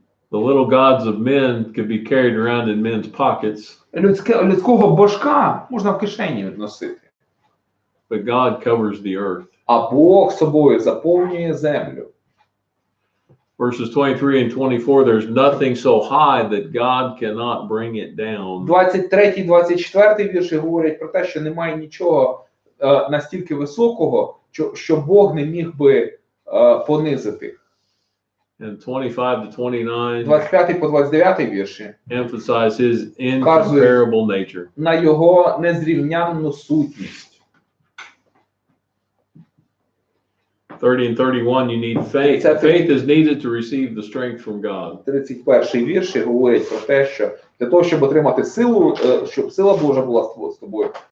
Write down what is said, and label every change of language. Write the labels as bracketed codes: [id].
[en] The little gods of men could be carried around in men's pockets. [uk] Людського божка можна в кишені носити. [en] But God covers the earth. [uk] А Бог собою заповнює землю. [en] Verses 23 and 24, there's nothing so high that God cannot bring it down. [uk] 23-24 вірші говорять про те, що немає нічого настільки високого, що Бог не міг би понизити. [en] And 25 to 29 [uk] 25 по 29 вірші [en] emphasize his incomparable nature. [uk] на його незрівнянну сутність. [en] 30 and 31, you need faith. Faith is needed to receive the strength from God. [uk] 31 вірші говорять про те, що для того, щоб отримати силу, щоб сила Божа була з тобою.